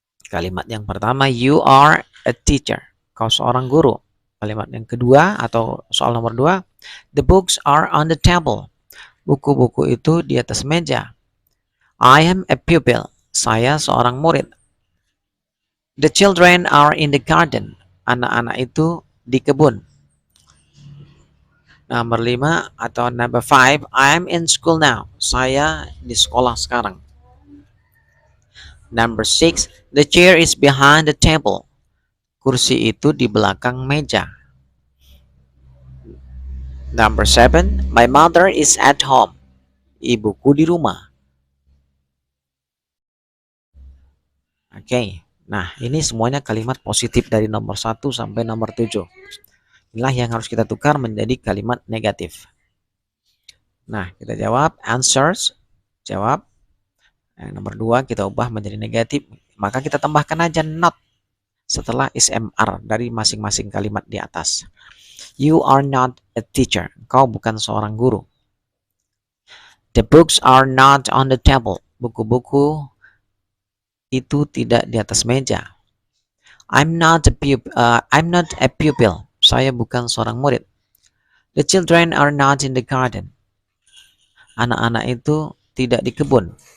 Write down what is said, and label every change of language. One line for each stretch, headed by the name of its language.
Indonesian: Kalimat yang pertama,
English: you are a teacher.
Indonesian: Kau seorang guru. Kalimat yang kedua atau soal nomor 2,
English: the books are on the table.
Indonesian: Buku-buku itu di atas meja.
English: I am a pupil.
Indonesian: Saya seorang murid.
English: The children are in the garden.
Indonesian: Anak-anak itu di kebun. Nomor 5 atau
English: number 5, I am in school now.
Indonesian: Saya di sekolah sekarang.
English: Number 6, the chair is behind the table.
Indonesian: Kursi itu di belakang meja.
English: Number 7, my mother is at home.
Indonesian: Ibuku di rumah. Oke. Nah, ini semuanya kalimat positif dari nomor 1 sampai nomor 7. Inilah yang harus kita tukar menjadi kalimat negatif. Nah, kita jawab answers. Jawab. Yang nomor 2 kita ubah menjadi negatif. Maka kita tambahkan aja not setelah SMR dari masing-masing kalimat di atas.
English: You are not a teacher.
Indonesian: Kau bukan seorang guru.
English: The books are not on the table.
Indonesian: Buku-buku itu tidak di atas meja.
English: I'm not a pupil.
Indonesian: Saya bukan seorang murid.
English: The children are not in the garden.
Indonesian: Anak-anak itu tidak di kebun.